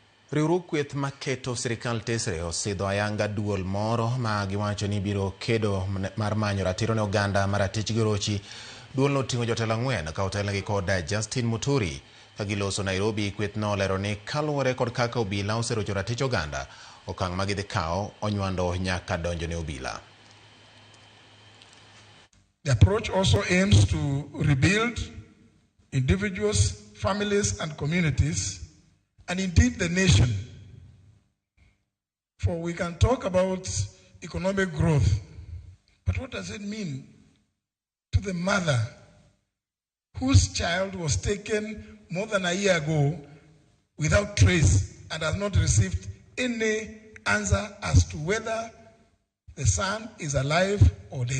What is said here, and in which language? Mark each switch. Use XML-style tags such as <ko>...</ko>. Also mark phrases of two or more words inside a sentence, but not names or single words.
<luo>Riwruok Kweth maketo sirkal tesre osidho ayanga duol moro ma giwacho ni biro kedo mar manyo ratiro ne oganda maratich gi rochi. Duol no ting'o jotelo ang'wen ka otelnegi kod Justin Muturi. Ka giloso Nairobi, Kweth no olero ni kaluwore kod kaka obila oserocho ratich oganda, okang' ma gidhi kawo onywando nyaka donjo ne obila.</luo> <en>The approach also aims to rebuild individuals, families, and communities, and indeed the nation. For we can talk about economic growth, but what does it mean to the mother whose child was taken more than a year ago without trace and has not received any answer as to whether the son is alive or dead?</en>